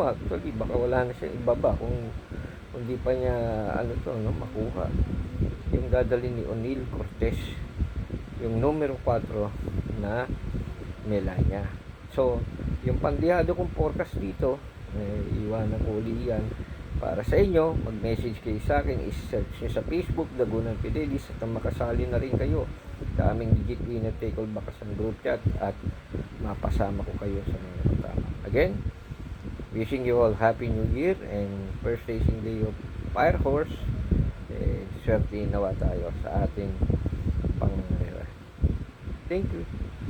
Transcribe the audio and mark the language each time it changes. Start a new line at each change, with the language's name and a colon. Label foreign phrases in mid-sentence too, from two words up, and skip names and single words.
Filipino: Actually baka wala na siya ibaba kung hindi pa niya makuha yung dadali ni O'Neil Cortez, yung numero 4 na Melania. So yung pandihado kong forecast dito, iwanan ko uli yan para sa inyo. Mag-message kayo sa akin, i-search nyo sa Facebook Dagunan Fidelis at makasali na rin kayo sa aming
English: legit winner take all
Filipino: Bakasan Group Chat at mapasama ko kayo sa mga matama.
English: Again, wishing you all happy new year and first racing day of Fire Horse.
Filipino: Swerte nawa tayo sa ating pangyayari.
English: Thank you.